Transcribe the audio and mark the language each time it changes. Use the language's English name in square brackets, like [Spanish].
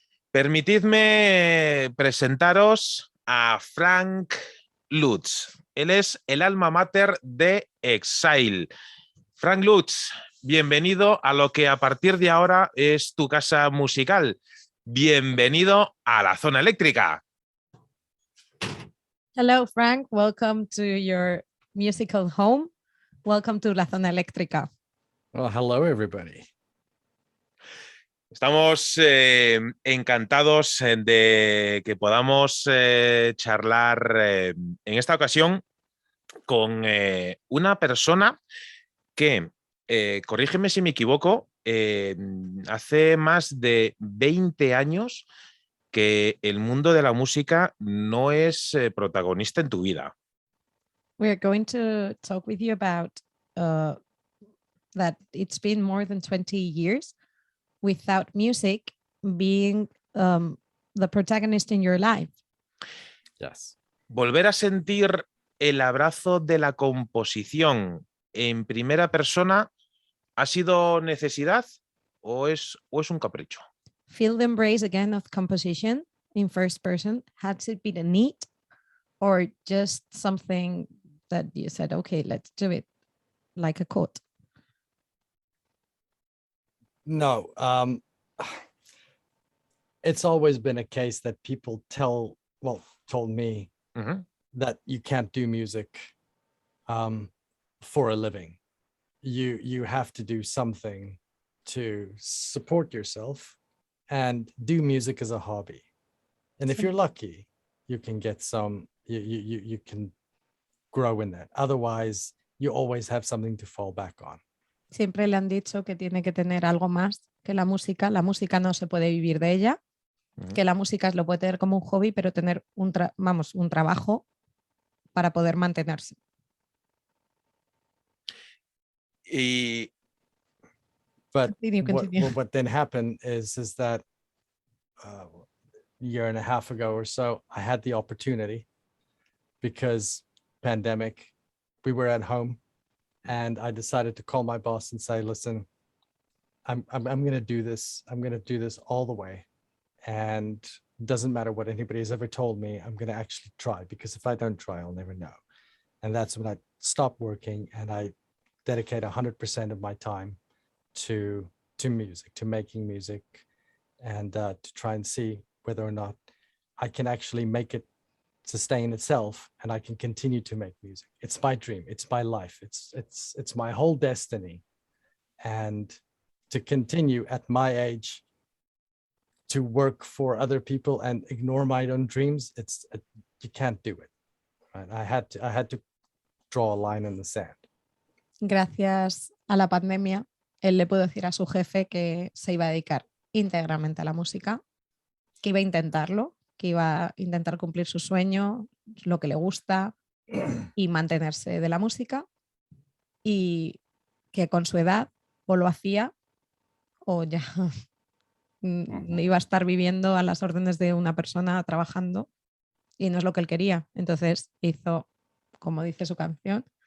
[Spanish] Permitidme presentaros a Frank Lutz. Él es el alma máter de Exxyle. Frank Lutz, bienvenido a lo que a partir de ahora es tu casa musical. Bienvenido a la zona eléctrica. [English] Hello, Frank. Welcome to your musical home. Welcome to la zona eléctrica. Well, hello, everybody. [Spanish] Estamos encantados de que podamos charlar en esta ocasión con una persona que, corrígeme si me equivoco, hace más de 20 años que el mundo de la música no es protagonista en tu vida. [English] We are going to talk with you about that it's been more than 20 years without music being the protagonist in your life. Yes. [Spanish] Volver a sentir el abrazo de la composición en primera persona, ¿ha sido necesidad o es un capricho? [English] Feel the embrace again of composition in first person. Has it been a need or just something that you said, okay, let's do it like a quote? No, it's always been a case that people told me that you can't do music for a living. You have to do something to support yourself and do music as a hobby. And if you're lucky, you can get you can grow in that. Otherwise, you always have something to fall back on. [Spanish] Siempre le han dicho que tiene que tener algo más que la música. La música no se puede vivir de ella, que la música lo puede tener como un hobby, pero tener un trabajo para poder mantenerse. [English] But what then happened is that a year and a half ago or so, I had the opportunity because pandemic, we were at home. And I decided to call my boss and say, listen, I'm going to do this. I'm going to do this all the way. And it doesn't matter what anybody has ever told me. I'm going to actually try, because if I don't try, I'll never know. And that's when I stopped working and I dedicate 100% of my time to music, to making music, and to try and see whether or not I can actually make it sustain itself and I can continue to make music. It's my dream, it's my life, it's my whole destiny. And to continue at my age to work for other people and ignore my own dreams, you can't do it. Right? I had to draw a line in the sand. [Spanish] Gracias a la pandemia, él le pudo decir a su jefe que se iba a dedicar íntegramente a la música, que iba a intentarlo, que iba a intentar cumplir su sueño, lo que le gusta y mantenerse de la música, y que con su edad o lo hacía o ya iba a estar viviendo a las órdenes de una persona trabajando y no es lo que él quería. Entonces hizo, como dice su canción,